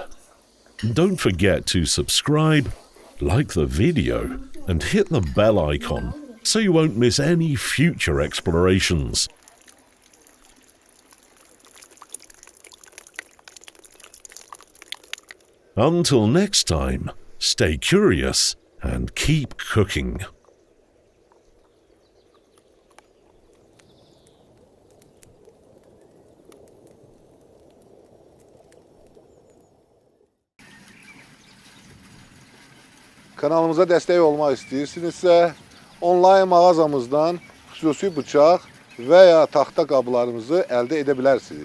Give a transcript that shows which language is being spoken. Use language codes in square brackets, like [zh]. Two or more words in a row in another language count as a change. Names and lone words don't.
[en] Don't forget to subscribe, like the video, and hit the bell icon so you won't miss any future explorations. Until next time, stay curious and keep cooking. [az] Kanalımıza dəstək olmaq istəyirsinizsə, onlayn mağazamızdan xüsusi bıçaq və ya taxta qablarımızı əldə edə bilərsiniz.